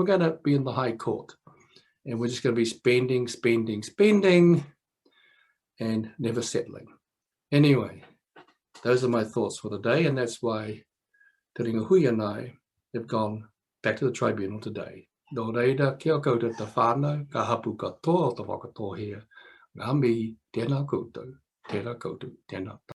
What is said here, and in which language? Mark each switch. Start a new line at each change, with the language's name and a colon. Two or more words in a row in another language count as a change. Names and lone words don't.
English: We're going to be in the High Court. And we're just going to be spending, and never settling. Anyway, those are my thoughts for the day, and that's why Te Ringahuia and I have gone back to the tribunal today.
Māori: Nō reira, kia koutou te whānau, ka hapu katoa o te Whakatohea. Ngā mihi, tēnā koutou, tēnā koutou, tēnā